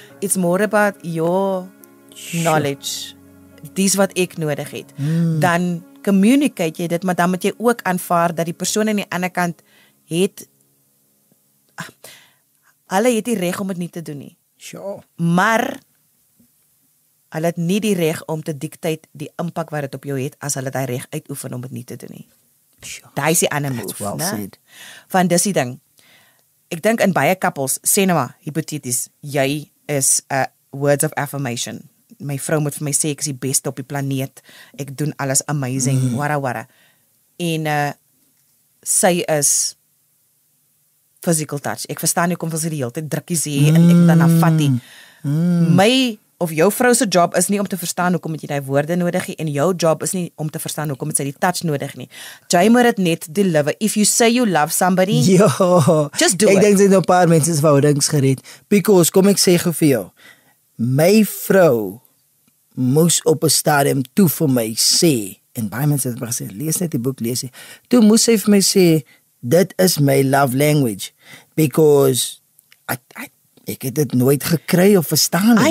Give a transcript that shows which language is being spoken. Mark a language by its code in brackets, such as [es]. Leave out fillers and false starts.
[en] It's more about your knowledge. [af] Dis wat ek nodig het. Dan communicate jy dit, maar dan moet jy ook aanvaar dat die persoon aan die ander kant het hulle het die reg om dit nie te doen nie. [en] Sure. [af] Maar hulle het nie die reg om te dictate die impak wat dit op jou het as hulle daai reg uitoefen om dit nie te doen nie. [en] Sure. [af] Daai is die ander move, [en] well said. [af] Van dis die ding. Ek dink in baie couples, sê nou maar, hypoteties, jy is 'n words of affirmation. My vrou moet vir my sê ek is die beste op die planeet. Ek doen alles amazing, wara. En sy is physical touch. Ek verstaan nie kom vir sy die hele tyd drukkies hê en ek dan afvat. My of jou vrou se job is nie om te verstaan hoekom het jy daai woorde nodig nie, en jou job is nie om te verstaan hoekom het sy die touch nodig nie. Jy moet dit net deliver. [en] If you say you love somebody, just do it. [af] Ek dink dit nou 'n paar mense se verhoudings gered. Because kom ek sê gou vir jou, my vrou moes op 'n stadium toe vir my sê, en baie mense het gesê, lees net die boek, lees jy. Toe moes sy vir my sê, dit is my love language, because ek het dit nooit gekry of verstaan nie.